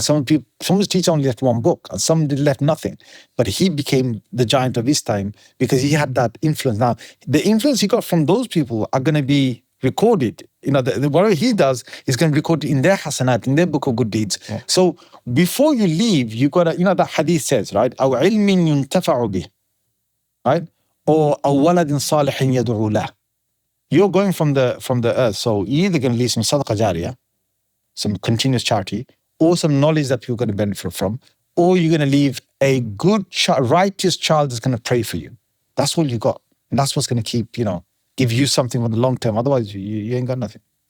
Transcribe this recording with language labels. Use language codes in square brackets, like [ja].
[en] Some of his teachers only left one book, and some left nothing. But he became the giant of his time because he had that influence. Now, the influence he got from those people are going to be recorded. Whatever he does is going to be recorded in their hasanat, in their book of good deeds. Yeah. So before you leave, you got to, that hadith says, right? [ar] أو علم ينتفع به, [en] right? Or [ar] أو ولد صالح يدعو له. [en] You're going from the earth, so you're either going to leave some sadaqah jariyah, some continuous charity, or some knowledge that people are going to benefit from, or you're going to leave a good, righteous child that's going to pray for you. That's all you got. And that's what's going to keep, give you something for the long term. Otherwise, you ain't got nothing.